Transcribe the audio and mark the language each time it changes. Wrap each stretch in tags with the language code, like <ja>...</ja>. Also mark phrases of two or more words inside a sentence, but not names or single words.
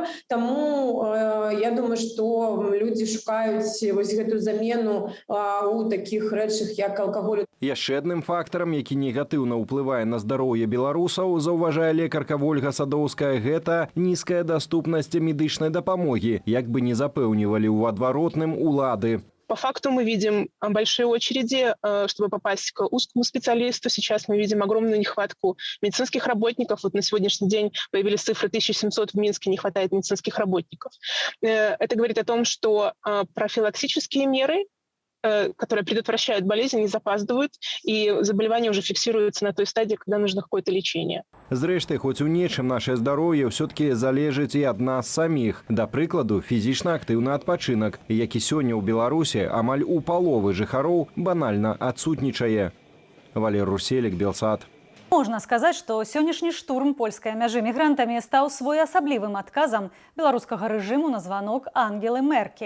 <be>Таму я думаю, што людзі шукаюць вось гэтую замену у такіх рэчах, як алкаголь. Яшчэ адным фактарам, які негатыўна ўплывае на здароўе беларусаў, заўважае лекарка Вольга Садоўская, гэта нізкая даступнасць медычнай дапамогі, як бы не запэўнівалі ў адваротным улады.</be> <ru>По факту мы видим большие очереди, чтобы попасть к узкому специалисту. Сейчас мы видим огромную нехватку медицинских работников. Вот на сегодняшний день появились цифры 1700 в Минске, не хватает медицинских работников. Это говорит о том, что профилактические меры, которые предотвращают болезнь, не запаздывают, и заболевание уже фиксируется на той стадии, когда нужно какое-то лечение.</ru> <be>Зрэшты, хоць у нечым наше здароўе ўсё-таки залежыць і ад нас саміх. Да прыкладу, фізічна актыўны адпачынак, які сёння ў Беларусі амаль у паловы жыхароў банальна адсутнічае. Валер Руселік, Белсат. Можна сказаць, што сённяшні штурм польскай мяжы мігрантамі стаў своеасаблівым адказам беларускага рэжыму на званок Ангелы Меркель.</be>